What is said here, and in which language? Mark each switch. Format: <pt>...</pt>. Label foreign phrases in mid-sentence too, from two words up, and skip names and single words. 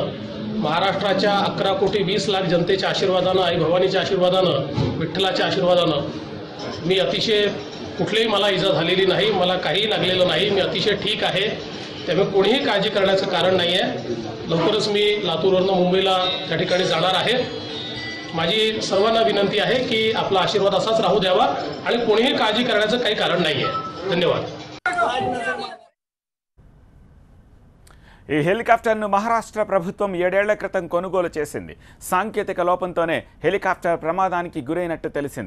<mr>महाराष्ट्राच्या 11 कोटी 20 लाख जनतेच्या आशीर्वादानं, आई भवानीच्या आशीर्वादानं, विठ्ठलाच्या आशीर्वादानं मी अतिशय कुठलीही मला इजा झालेली नाही, मला काही लागलेलं नाही, मी अतिशय ठीक आहे. त्यामुळे कोणीही काळजी करण्याचं कारण नाही आहे. लवकरच मी लातूरवरून मुंबईला त्या ठिकाणी जाणार आहे. माझी सर्वांना विनंती आहे की आपला आशीर्वाद असाच राहू द्यावा आणि कोणीही काळजी करण्याचं काही कारण नाही आहे. धन्यवाद.</mr> <te>ఈ హెలికాప్టర్ను మహారాష్ట్ర ప్రభుత్వం 7 ఏళ్ల క్రితం కొనుగోలు చేసింది. సాంకేతిక లోపంతోనే హెలికాప్టర్ ప్రమాదానికి గురైనట్టు తెలిసింది.</te>